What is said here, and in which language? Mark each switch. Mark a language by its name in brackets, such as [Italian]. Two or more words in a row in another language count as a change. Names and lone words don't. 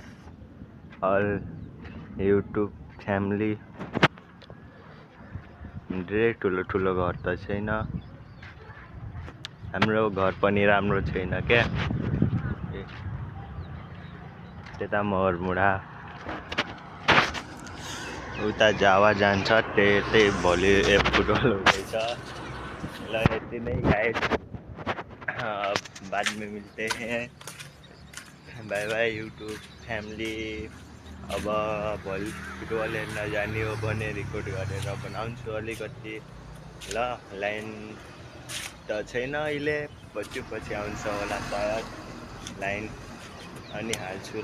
[Nepali] अल [English] YouTube family, [Nepali] धेरै ठुलो ठुलो घर त छैन, हाम्रो घर पनि राम्रो छैन क्या। त्यता महरमुडा, उता जावा जान्छ, त्यही भोलि फुटबल हुँदैछ। ल यति नै गाइस, [Hindi] बाद में मिलते हैं, [English] bye bye YouTube family. [Nepali] अब भोलि फुटबल हेर्न जाने हो भने रिकर्ड गरेर बनाउँछु अलिकति। ल लाइन त छैन अहिले, पछि आउँछ होला सायद लाइन, अनि हाल्छु।